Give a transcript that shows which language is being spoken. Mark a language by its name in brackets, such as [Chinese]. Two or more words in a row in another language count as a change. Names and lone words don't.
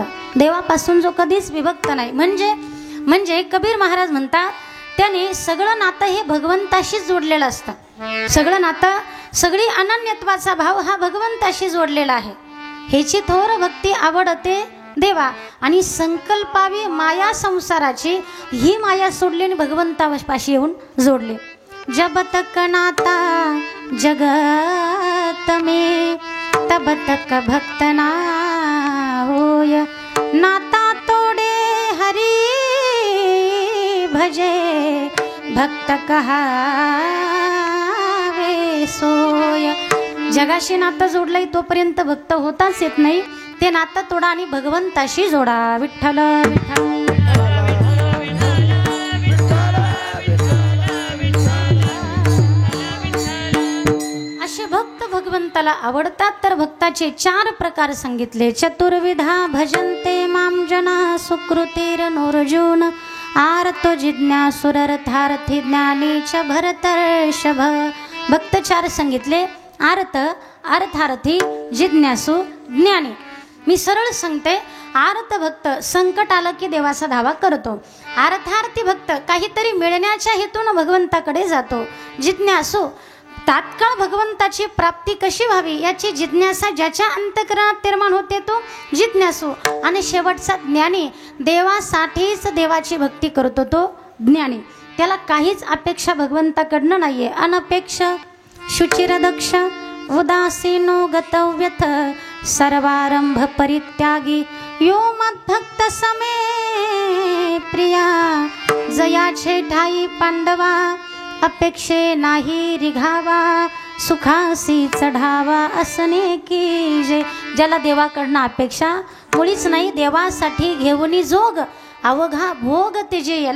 [Marathi] देवापासून जो कधीच विभक्त नाही, म्हणजे कबीर महाराज म्हणतात, त्याने सगळं नातं हे भगवंताशी जोडलेलं असतं. सगळं नातं, सगळी अनन्यत्वाचा भाव हा भगवंताशी जोडलेला आहे. ह्याची थोर भक्ती आवडते देवा. आणि संकल्पावी माया संसाराची ही माया सोडली आणि भगवंतापाशी येऊन जोडले. [Hindi] जब तक नाता जगत में तब तक भक्त ना होय. नाता तोडे हरी भजे भक्त कहावे सोय. [Marathi] जगाशी नातं जोडलंय तोपर्यंत भक्त होताच येत नाही. ते नातं तोडा आणि भगवंताशी जोडा. विठ्ठल विठ्ठल. असे भक्त भगवंताला आवडतात. तर भक्ताचे 4 प्रकार सांगितले. [Sanskrit] चतुर्विधा भजन्ते मां जना सुकृतीर नोर्जुन आर्तो जिज्ञासुरर्थार्थी ज्ञानी च भरतर्षभ. [Marathi] भक्त 4 सांगितले. आर्त, अर्थार्थी, जिज्ञासू, ज्ञानी. मी सरळ सांगते. आर्त भक्त संकट आलं की देवाचा धावा करतो. अर्थार्थी भक्त काहीतरी मिळण्याच्या हेतून भगवंताकडे जातो. जिज्ञासू तात्काळ भगवंताची प्राप्ती कशी व्हावी याची जिज्ञासा ज्याच्या अंतःकरणात निर्माण होते तो जिज्ञासू. आणि शेवटचा ज्ञानी, देवासाठीच देवाची भक्ती करतो तो ज्ञानी. त्याला काहीच अपेक्षा भगवंताकडनं नाहीये. [Sanskrit] अनपेक्ष शुचिरदक्ष उदासीनो गतव्यथ सर्वारंभ परित्यागी यो मद्भक्त समे प्रिया. [Marathi] जयाचे ठाई पांडवा अपेक्षे नाही रिघावा सुखासी चढावा असणे की जे. ज्याला देवाकडनं अपेक्षा मुळीच नाही, देवासाठी घेऊनी जोग अवघा भोग तेजे याला.